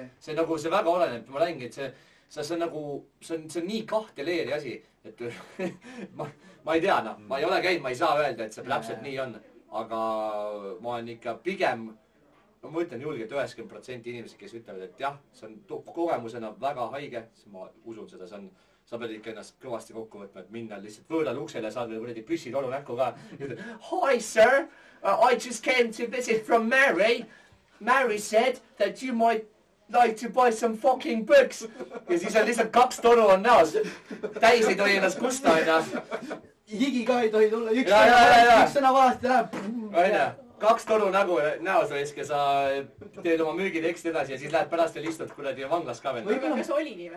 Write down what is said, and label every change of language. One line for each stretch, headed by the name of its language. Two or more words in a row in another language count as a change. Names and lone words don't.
Estonian: See väga oleneb, ma räägin, et see on nagu, see on nii kahte leeri asi, et ma ei tea, ma ei ole käinud, ma ei saa öelda, et see täpselt nii on, aga ma olen ikka pigem, ma ütlen julgelt 90% inimesed, kes ütlevad, et jah, see on kogemusena väga haige, ma usun seda, sa pead ikka ennast kõvasti kokku võtma, et minna lihtsalt võõrale uksele ja saad veel kuradi püssitoru näkku ka.
English: Hi sir, I just came to visit from Mary. Mary said that you might like to buy some fucking books.
Estonian: Ja siis on lihtsalt 2 toru on näos. Täis ei tohi ennast kusta, aina. Higi ka ei tohi tulla, üks sõna valesti läheb. Aina, 2 toru näos raisk ja sa teed oma müügiteksti edasi ja siis lähed pärast veel istud kuradi vanglas ka veel. Aga kas oli nii või?